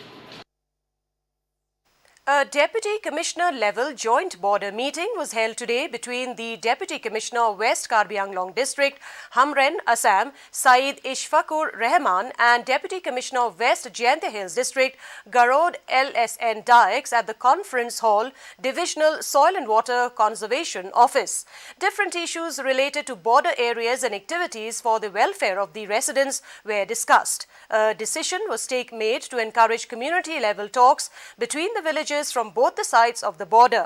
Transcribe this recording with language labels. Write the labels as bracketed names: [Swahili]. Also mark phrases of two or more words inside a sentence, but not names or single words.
[English] A Deputy Commissioner level joint border meeting was held today between the Deputy Commissioner of West Karbi Anglong District, Hamren, Assam, Saeed Ishfakur Rahman, and Deputy Commissioner of West Jaintia Hills District, Garod LSN Dykes at the Conference Hall, Divisional Soil and Water Conservation Office. Different issues related to border areas and activities for the welfare of the residents were discussed. A decision was made to encourage community-level talks between the villages from both the sides of the border.